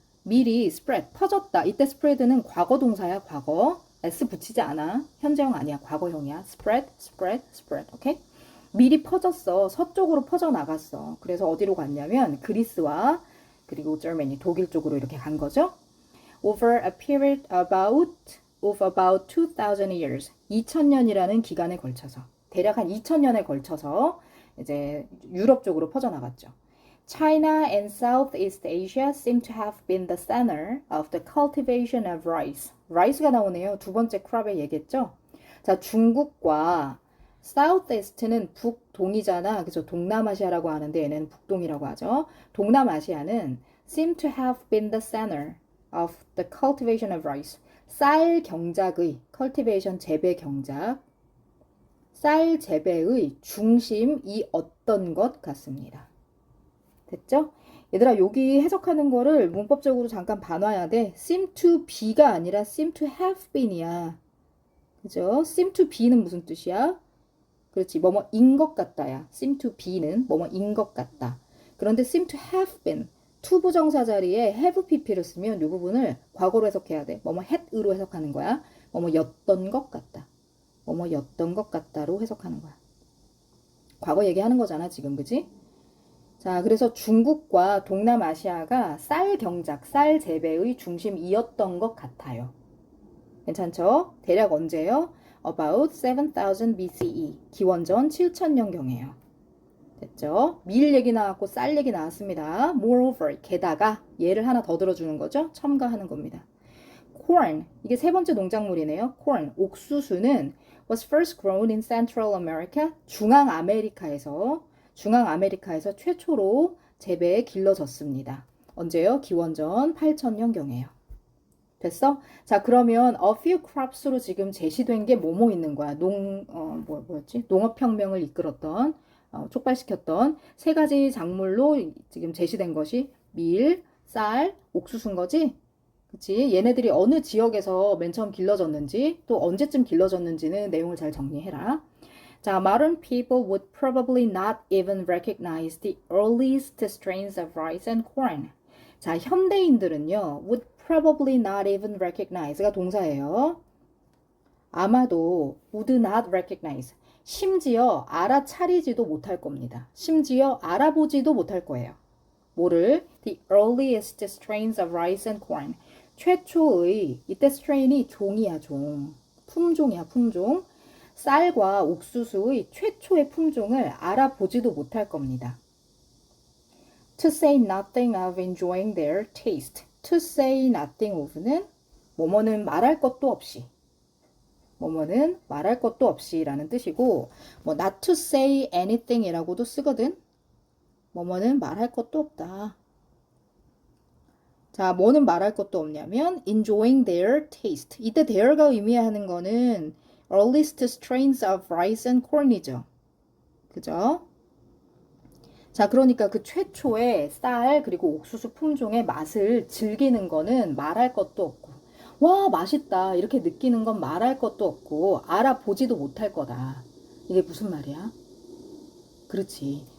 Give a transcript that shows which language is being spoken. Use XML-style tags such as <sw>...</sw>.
<ko>밀이 spread, 퍼졌다. 이때 spread는 과거 동사야, 과거. s 붙이지 않아. 현재형 아니야, 과거형이야. spread. 오케이? 밀이 퍼졌어. 서쪽으로 퍼져나갔어. 그래서 어디로 갔냐면 그리스와 그리고 Germany, 독일 쪽으로 이렇게 간 거죠.</ko> <en>Over a period of about 2000 years.</en> <ko>2000년이라는 기간에 걸쳐서. 대략 한 2000년에 걸쳐서 이제 유럽 쪽으로 퍼져나갔죠.</ko> <en>China and Southeast Asia seem to have been the center of the cultivation of rice.</en> <ko>rice가 나오네요. 두 번째 crop에 얘기했죠. 자, 중국과 Southeast는 북동이잖아. 그죠? 동남아시아라고 하는데 얘는 북동이라고 하죠. 동남아시아는</ko> <en>seem to have been the center of the cultivation of rice.</en> <ko>쌀 경작의 cultivation 재배 경작. 쌀 재배의 중심이었던 것 같습니다. 됐죠? 얘들아, 여기 해석하는 거를 문법적으로 잠깐 봐놔야 돼.</ko> <en>seem to be가 아니라 seem to have been이야.</en> <ko>그죠? seem to be는 무슨 뜻이야? 그렇지. 뭐뭐인 것 같다야. seem to be는 뭐뭐인 것 같다. 그런데 seem to have been to 부정사 자리에 have pp를 쓰면 이 부분을 과거로 해석해야 돼. 뭐뭐 had으로 해석하는 거야. 뭐뭐였던 것 같다. 뭐뭐였던 것 같다로 해석하는 거야. 과거 얘기하는 거잖아, 지금. 그지? 자, 그래서 중국과 동남아시아가 쌀 경작, 쌀 재배의 중심이었던 것 같아요. 괜찮죠? 대략 언제요?</ko> <en>About 7000 BCE.</en> <ko>기원전 7000년경이에요. 됐죠? 밀 얘기 나왔고 쌀 얘기 나왔습니다.</ko> <en>Moreover,</en> <ko>게다가 얘를 하나 더 들어주는 거죠? 첨가하는 겁니다. Corn, 이게 세 번째 농작물이네요.</ko> <en>Corn,</en> <ko>옥수수는</ko> <en>was first grown in Central America,</en> <ko>중앙아메리카에서 최초로 재배에 길러졌습니다. 언제요? 기원전 8000년경이에요. 됐어? 자, 그러면 a few crops로 지금 제시된 게 뭐뭐 있는 거야? 뭐였지? 농업혁명을 이끌었던, 촉발시켰던 세 가지 작물로 지금 제시된 것이 밀, 쌀, 옥수수인 거지? 그치? 얘네들이 어느 지역에서 맨 처음 길러졌는지, 또 언제쯤 길러졌는지는 내용을 잘 정리해라.</ko> <en>자, modern people would probably not even recognize the earliest strains of rice and corn.</en> <ko>자, 현대인들은요,</ko> <en>would probably not even recognize</en> <ko>가 동사예요. 아마도 would not recognize. 심지어 알아차리지도 못할 겁니다. 심지어 알아보지도 못할 거예요. 뭐를?</ko> <en>The earliest strains of rice and corn.</en> <ko>최초의, 이때 strain이 종이야, 종. 품종이야, 품종. 쌀과 옥수수의 최초의 품종을 알아보지도 못할 겁니다.</ko> <en>To say nothing of enjoying their taste. To say nothing of는</en> <ko>뭐뭐는 말할 것도 없이 뭐뭐는 말할 것도 없이 라는 뜻이고, 뭐</ko> <en>not to say anything</en> <ko>이라고도 쓰거든. 뭐뭐는 말할 것도 없다. 자, 뭐는 말할 것도 없냐면</ko> <en>enjoying their taste. 이때 their가 의미하는 거는 earliest strains of rice and corn이죠.</en> <ko>그죠? 자, 그러니까 그 최초의 쌀 그리고 옥수수 품종의 맛을 즐기는 거는 말할 것도 없고, 와, 맛있다 이렇게 느끼는 건 말할 것도 없고 알아보지도 못할 거다. 이게 무슨 말이야? 그렇지.</ko>